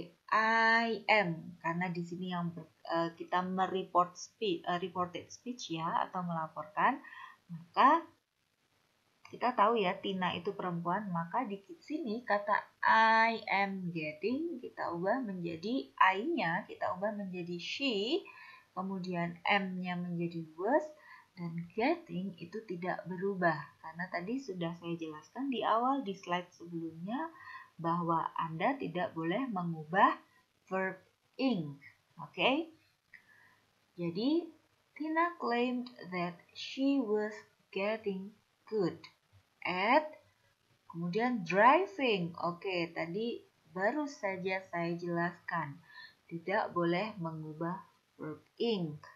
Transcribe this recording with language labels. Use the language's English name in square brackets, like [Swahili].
[Indonesian] I am, karena di sini kita reported speech ya, atau melaporkan, maka kita tahu ya Tina itu perempuan, maka di sini kata I am getting kita ubah menjadi I-nya, kita ubah menjadi she, kemudian M-nya menjadi was, dan getting itu tidak berubah. Karena tadi sudah saya jelaskan di awal di slide sebelumnya bahwa Anda tidak boleh mengubah verb ing. [English] Jadi Tina claimed that she was getting good at, kemudian driving. [Indonesian] Tadi baru saja saya jelaskan. Tidak boleh mengubah verb ing.